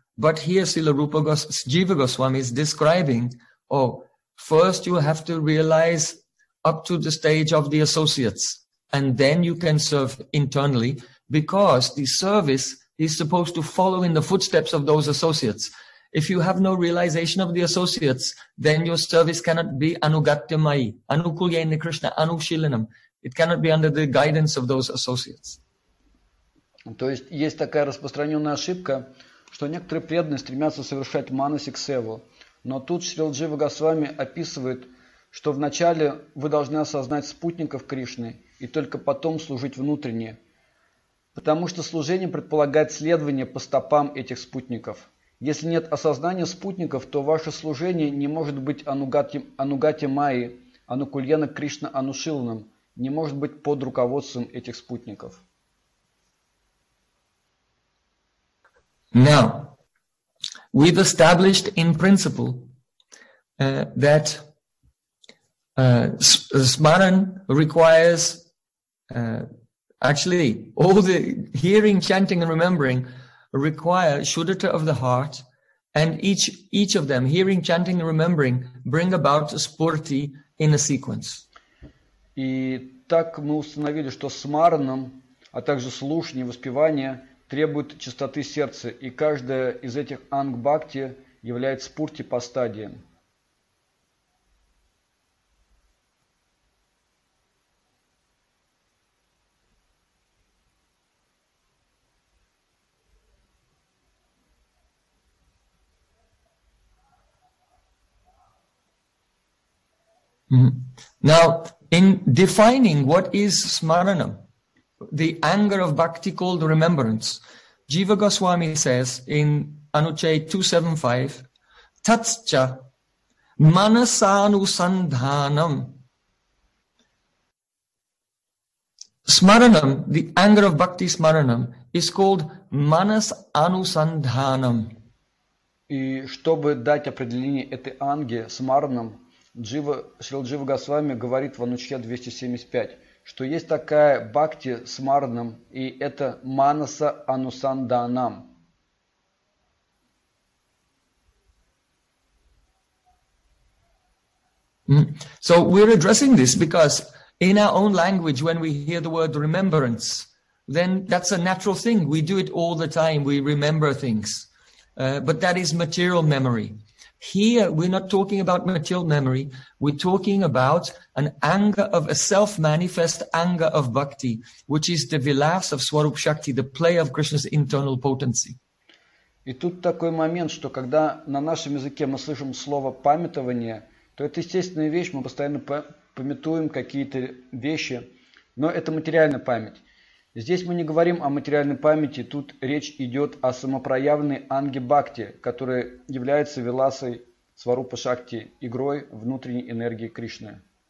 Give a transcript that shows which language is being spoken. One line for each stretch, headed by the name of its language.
English: But here Srila Rupa Jiva Goswami is describing, oh, first you have to realize up to the stage of the associates, and then you can serve internally, because the service is supposed to follow in the footsteps of those associates. If you have no realization of the associates, then your service cannot be
Sanskrit: anugatyamai, anukulyaini Krishna, anushilinam.
English: It cannot be under the guidance of those associates.
Russian: То есть есть такая распространенная ошибка, что некоторые преданные стремятся совершать манасик севу. Но тут Шрила Джива Госвами описывает, что вначале вы должны осознать спутников Кришны и только потом служить внутренне. Потому что служение предполагает следование по стопам этих спутников. Если нет осознания спутников, то ваше служение не может быть
Sanskrit: анугатимайи, анукульяна Кришна анушилнам,
Russian: не может быть под руководством этих спутников.
English: Now, we've established in principle that smaran requires actually all the hearing, chanting and remembering require shuddhata of the heart, and each of them, hearing, chanting, remembering, bring about spurti in a sequence.
Russian: И так мы установили, что смаранам, а также слушание, воспевание требуют чистоты сердца, и каждая из этих анг бхакти является спурти по стадиям.
English: Now, in defining what is smaranam, the anger of bhakti called remembrance, Jiva Goswami says in Anuchet 275,
Sanskrit: tatcha manasanusandhanam.
English: Smaranam, the anger of Bhakti Smaranam, is called Manas Anusandhanam.
Russian: И чтобы дать определение этой анге смаранам, Джива, Шрила Джива Госвами говорит в Анучхе 275, что есть такая бхакти смаранам, и это манаса анусанданам.
English: So we're addressing this because in our own language, when we hear the word remembrance, then that's a natural thing. We do it all the time. We remember things. But that is material memory. Here, we're not talking about material memory. We're talking about an anger of a self-manifest anger of bhakti, which is the vilas of Swarup Shakti, the play of Krishna's internal potency.
Russian: И тут такой момент, что когда на нашем языке мы слышим слово памятование, то это естественная вещь, мы постоянно памятуем какие-то вещи, но это материальная память. Здесь мы не говорим о материальной памяти, тут речь идет о самопроявленной анге бхакти, которая является виласой сварупа шакти, игрой внутренней энергии Кришны.